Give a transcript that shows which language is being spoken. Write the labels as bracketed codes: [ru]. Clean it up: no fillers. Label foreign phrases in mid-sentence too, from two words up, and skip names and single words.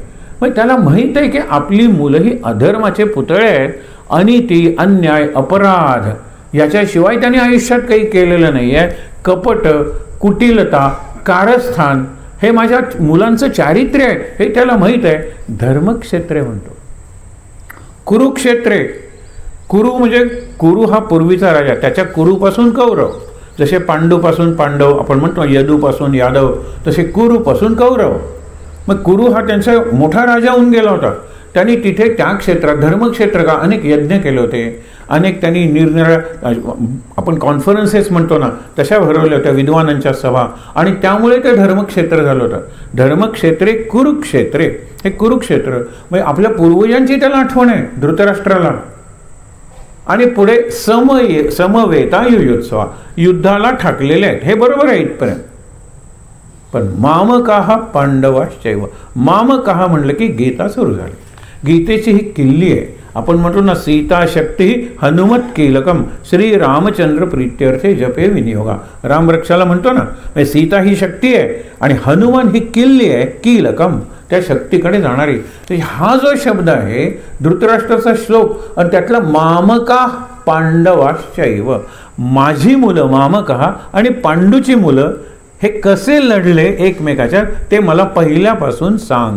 [mr] मग त्याला माहीत आहे की आपली मुलं ही अधर्माचे पुतळे आहेत, अनिती, अन्याय, अपराध याच्याशिवाय त्यांनी आयुष्यात काही केलेलं नाही आहे. कपट, कुटिलता, कारस्थान हे माझ्या मुलांचं चारित्र्य आहे, हे त्याला माहीत आहे. धर्मक्षेत्रे म्हणतो. कुरुक्षेत्रे, कुरु म्हणजे कुरु हा पूर्वीचा राजा, त्याच्या कुरुपासून कौरव. जसे पांडूपासून पांडव आपण म्हणतो, यदूपासून यादव, तसे कुरुपासून कौरव. मग कुरु हा त्यांचा मोठा राजा होऊन गेला होता. त्यांनी तिथे त्या क्षेत्रात धर्मक्षेत्र का अनेक यज्ञ केले होते, अनेक त्यांनी निरनिराळ्या आपण कॉन्फरन्सेस म्हणतो ना तशा भरवल्या होत्या, विद्वानांच्या सभा, आणि त्यामुळे ते धर्मक्षेत्र झालं होतं. [sa] धर्मक्षेत्रे कुरुक्षेत्रे, [mr] हे कुरुक्षेत्र म्हणजे आपल्या पूर्वजांची त्याला आठवण आहे धृतराष्ट्राला. आणि पुढे [sa] समवेता युयुत्सवा, [mr] युद्धाला ठाकलेले आहेत. हे बरोबर आहे इथपर्यंत. पण [sa] मामकाः पांडवाश्चैव, [mr] मामकाः म्हणलं की गीता सुरू झाली. गीतेची ही किल्ली आहे. आपण म्हणतो ना, [sa] सीता शक्ती हनुमत कीलकम श्री रामचंद्र प्रीत्यर्थे जपे विनियोगा. [mr] रामरक्षाला म्हणतो ना, म्हणजे सीता ही शक्ती आहे आणि हनुमान ही किल्ली आहे, कीलकम त्या शक्तीकडे जाणारी. तर हा जो शब्द आहे धृतराष्ट्राचा श्लोक, आणि त्यातला [sa] मामका पांडवाश्चैव, [mr] माझी मुलं मामका आणि पांडूची मुलं हे कसे लढले एकमेकाच्या ते मला पहिल्यापासून सांग.